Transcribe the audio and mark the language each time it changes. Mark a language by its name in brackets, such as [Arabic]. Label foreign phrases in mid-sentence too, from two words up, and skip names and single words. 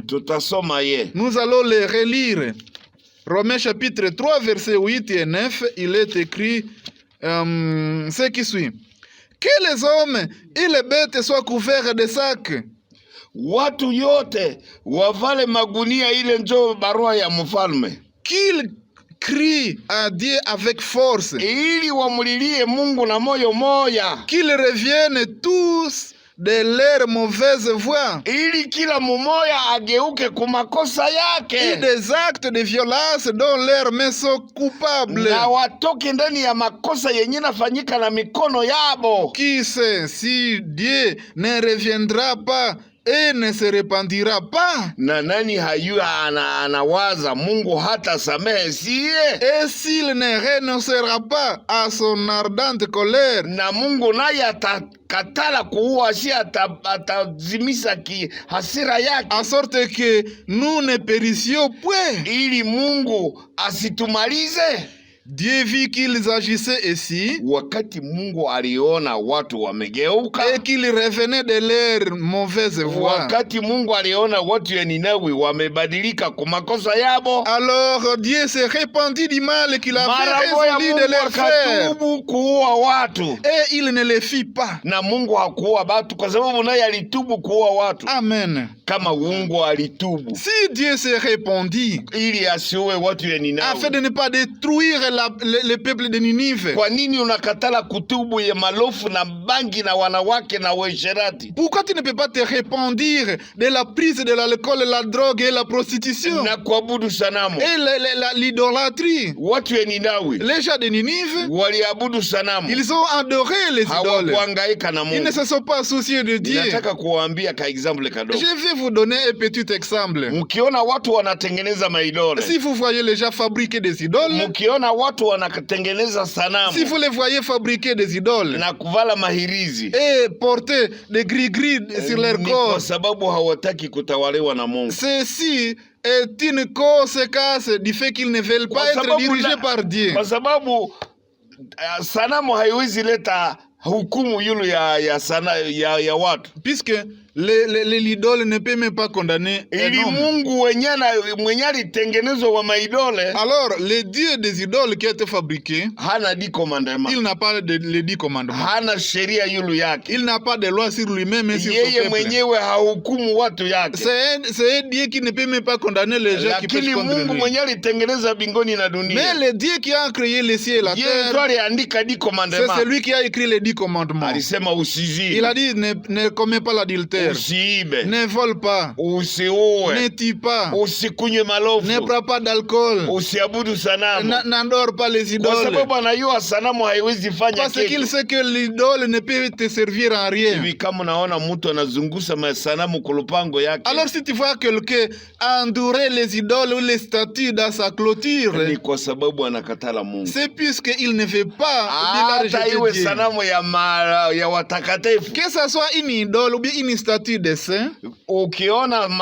[Swahili] tutasoma ye. [French] Nous allons les relire. Romains chapitre 3, verset 8 et 9, il est écrit ce qui suit. Que les hommes et les bêtes soient couverts de sacs. [Swahili] Watu yote wavale magunia, ile njo barua ya mfalme. [French] Qu'ils crient à Dieu avec force. [Swahili] Ili wamulilie Mungu na moyo moya. [French] Qu'ils reviennent tous de leur mauvaise voie. [Swahili] Ili kila mumoya ageuke kumakosa yake. [French] Et des actes de violence dont leurs mains sont coupables. [Swahili] Na watoke ndani ya makosa yenye nafanyika na mikono yabo. [French] Qui sait si Dieu ne reviendra pas et ne se repentira pas? [Swahili] Na nani hayua anawaza Mungu hata samehe siye? [French] Et s'il ne renoncera pas à son ardente colère, [Swahili] na Mungu naye atakatala kuua, si atazimisa hasira yake, [French] en sorte que nous ne périssions point, [Swahili] ili Mungu asitumalize. [French] Dieu vit qu'ils agissaient ainsi. [Swahili] Wakati Mungu aliona watu wamegeuka, [French] et qu'ils revenaient de leur mauvaise voie. [Swahili] Wakati Mungu aliona watu ya Ninawi wamebadilika kwa makosa yabo, [French] alors Dieu se répandit du mal qu'il avait résolu de leur faire. [Swahili] Kuua watu. [French] Et il ne le fit pas. [Swahili] Na Mungu hakuua watu kwa sababu naye alitubu kuua watu. Amen. Kama Mungu alitubu. [French] Si Dieu se répandit [Swahili] ili asiue watu ya Ninawi, [French] afin de ne pas détruire le peuple de Ninive. [Swahili] Kwa nini unakatala kutubu ya malofu na bangi na wanawake na uasherati? [French] Pourquoi tu ne peux pas te répandre de la prise de l'alcool, la drogue et la prostitution? [Swahili] Na kuabudu sanamu. [French] Et l'idolâtrie. [Swahili] Watu ya Ninawi, [French] les gens de Ninive, [Swahili] waliabudu sanamu. [French] Ils ont adoré les idoles. [Swahili] Hawakuhangaika na Mungu. [French] Ils ne se sont pas souciés de Dieu. [Swahili] Nataka kuwaambia ka example kadogo. [French] Je vais vous donner un petit exemple. [Swahili] Mkiona watu wanatengeneza maidole, [French] si vous voyez les gens fabriquer des idoles, [Swahili] mkiona watu wanatengeneza sanamu, [French] si vous les voyez fabriquer des idoles [Swahili] na kuvala mahirizi [French] et porter des gris-gris sur leur corps, [Swahili] kwa sababu hawataki kutawaliwa na Mungu. [French] Ceci est une conséquence du fait qu'ils ne veulent pas être dirigés par Dieu. [Swahili] Kwa sababu sanamu haiwezi leta hukumu yule ya watu. [French] Puisque l'idole ne peut même pas condamner un homme. [Swahili] Mungu mwenye alitengenezwa wa maidole. [French] Alors, le Dieu des idoles qui a été fabriqué, [Swahili] hana 10 commandements. [French] Il n'a pas les 10 commandements. [Swahili] Hana sheria yulu yake. [French] Il n'a pas de loi sur lui-même et sur son peuple. [Swahili] Yeye mwenyewe hahukumu watu yake. [French] C'est un Dieu qui ne peut même pas condamner les gens qui pêchent contre lui. [Swahili] Mungu mwenye alitengeneza mbinguni na dunia. [French] Mais le Dieu qui a créé les cieux et la terre, c'est celui qui a écrit les 10 commandements. [Swahili] Alisema usizini. [French] Il a dit ne commets pas l'adultère. [Swahili] Usiibe. [French] Ne vole pas. [Swahili] Usiue. [French] Ne tue pas. [Swahili] Usikunywe malofu. [French] Ne prends pas d'alcool. [Swahili] Usiabudu sanamu. [French] N'adore pas les idoles. [Swahili] Kwa sababu anajua sanamu haiwezi fanya kitu. [French] Parce qu'il sait que l'idole ne peut te servir en rien. [Swahili] Hivi kama unaona mtu anazungusa masanamu kulupango yake. [French] Alors si tu vois quelqu'un endurer les idoles ou les statues dans sa clôture, [Swahili] ni kwa sababu anakatala Mungu. [French] C'est puisque il ne veut pas la rejeter Dieu. [Swahili] Sanamu ya watakatifu. [French] Que ça soit une idole ou bien une statue de saint,